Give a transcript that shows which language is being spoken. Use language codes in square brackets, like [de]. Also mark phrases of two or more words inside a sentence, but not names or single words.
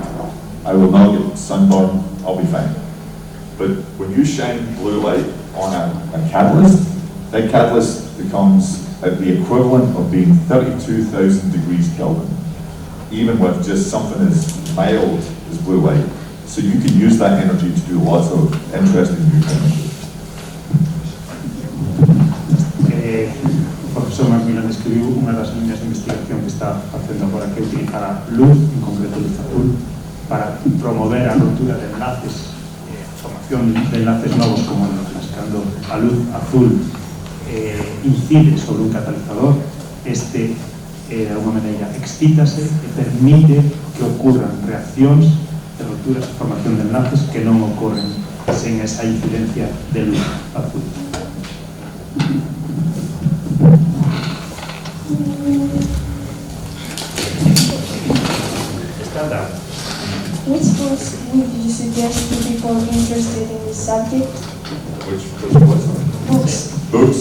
[en] I will not get sunburn, I'll be fine. But when you shine blue light on a catalyst, that catalyst becomes at the equivalent of being 32,000 degrees Kelvin, even with just something as mild as blue light. So you can use that energy to do lots of interesting new things. [gl] O profesor Mcmillan escribiu unha das líneas de investigación que está facendo agora, que utilizará luz, en concreto luz azul, para promover a rotura de enlaces, formación de enlaces novos como enlaces. Cando a luz azul incide sobre un catalizador, este de alguma maneira excítase e permite que ocurran reaccións de roturas e formación de enlaces que non ocorren sen esa incidencia de luz azul. [en] Which books would you suggest to people interested in this subject? Which books? Books?